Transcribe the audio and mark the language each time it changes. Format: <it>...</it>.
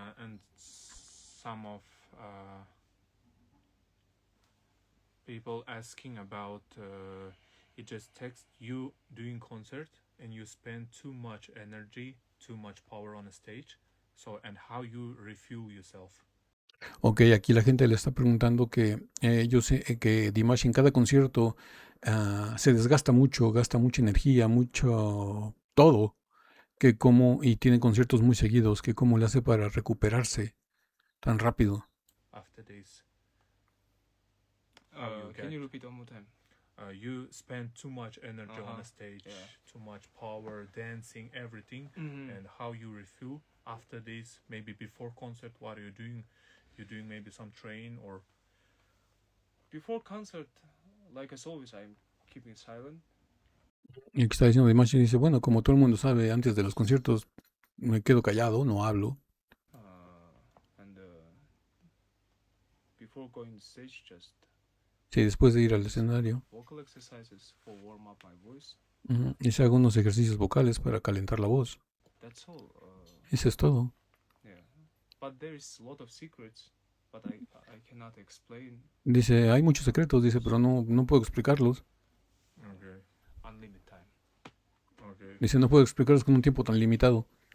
<en>and some of people asking about he just text you doing concert and you spend too much energy, too much power on a stage. So and how you refuel yourself.</en> <es>Ok, aquí la gente le está preguntando que yo sé que Dimash en cada concierto se desgasta mucho, gasta mucha energía, mucho todo, que como, y tiene conciertos muy seguidos, que cómo le hace para recuperarse tan rápido.</es> <en>After this, how you Can you get? repeat one more time? You spend too much energy on Uh-huh, a stage, yeah. too much power, dancing, everything, and how you refuel after this. Maybe before concert, what are you doing? You're doing maybe some train or Before concert, like as always, I'm keeping silent.</en> <es>Y que está diciendo Dimash y dice, bueno, como todo el mundo sabe, antes de los conciertos me quedo callado, no hablo.</es> <en>And before going to stage, just</en> <es>Sí, después de ir al escenario,</es> <en>vocal exercises for warm up my voice.</en> <es>y se hago unos ejercicios vocales para calentar la voz.</es> <en>That's all.</en> <es>Eso es todo.</es> <en>Yeah, but there is a lot of secrets, but I cannot explain.</en> <es>Dice, hay muchos secretos, dice, pero no puedo explicarlos.</es> <en>okay, Unlimited time. okay.</en> <es>Dice, no puedo explicarlos con un tiempo tan limitado.</es>